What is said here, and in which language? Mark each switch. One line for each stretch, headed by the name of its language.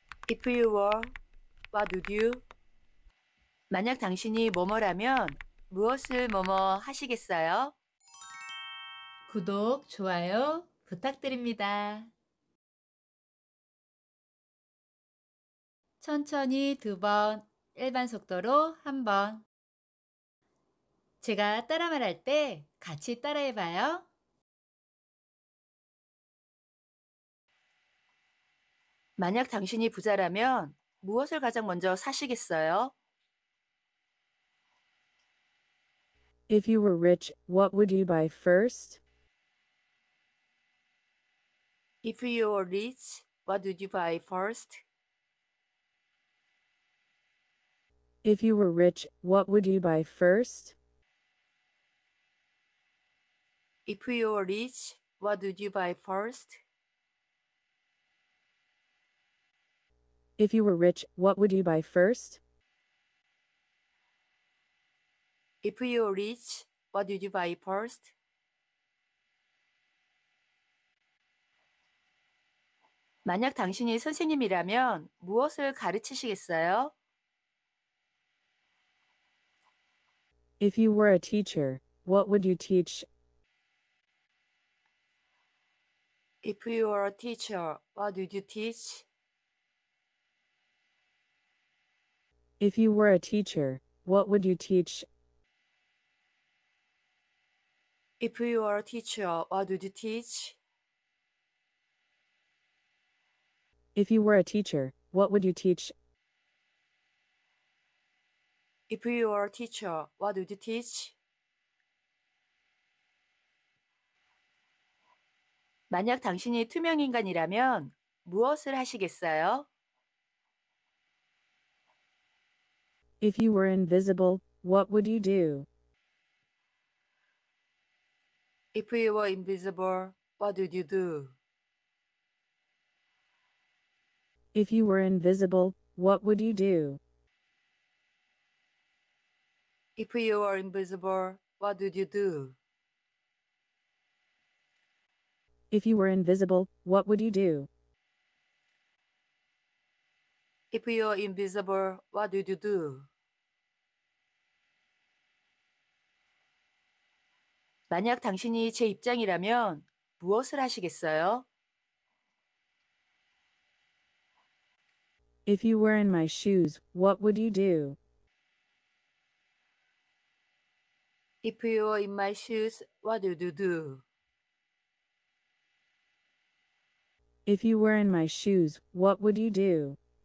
English: If you were, what would you?
Korean: 만약 당신이 뭐뭐라면 무엇을 뭐뭐 하시겠어요? 구독, 좋아요 부탁드립니다. 천천히 2번, 일반 속도로 1번. 제가 따라 말할 때 같이 따라해봐요. 만약 당신이 부자라면 무엇을 가장 먼저 사시겠어요?
English: If you were rich, what would you buy first? If you were rich, what would you buy first? If you were rich, what would you buy first? If you were rich, what would you buy first? If you were rich, what would you buy first? If you were rich, what would you buy first?
Korean: 만약 당신이 선생님이라면 무엇을 가르치시겠어요?
English: If you were a teacher, what would you teach? If you were a teacher, what would you teach? If you were a teacher, what would you teach? If you were a teacher, what would you teach? If you were a teacher, what would you teach? If you were a teacher, what would you teach?
Korean: 만약 당신이 투명인간이라면 무엇을 하시겠어요?
English: If you were invisible, what would you do? If you were invisible, what would you do? If you were invisible, what would you do? If you were invisible, what would you do? If you were invisible, what would you do? If you were invisible, what would you do?
Korean: 만약 당신이 제 입장이라면 무엇을 하시겠어요?
English: If you were in my shoes, what would you do? If you were in my shoes, what would you do? If you were in my shoes, what would you do?